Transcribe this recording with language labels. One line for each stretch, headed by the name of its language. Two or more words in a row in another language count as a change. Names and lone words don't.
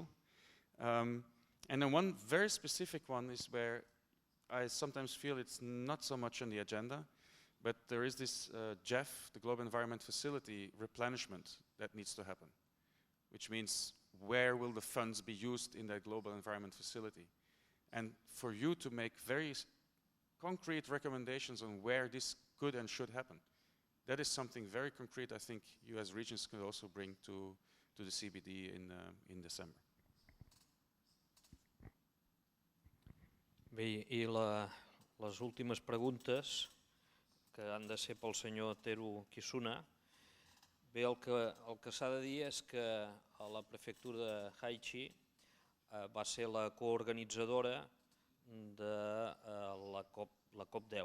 English: And then one very specific one is where I sometimes feel it's not so much on the agenda, but there is this GEF, the Global Environment Facility replenishment that needs to happen, which means where will the funds be used in that Global Environment Facility? And for you to make very concrete recommendations on where this could and should happen. That is something very concrete I think you as regions could also bring to the CBD in December.
Catalan: Bé, i les últimes preguntes, que han de ser pel senyor Teru Kisuna. Bé, el que s'ha de dir és que a la prefectura de Aichi va ser la coorganitzadora de la COP10.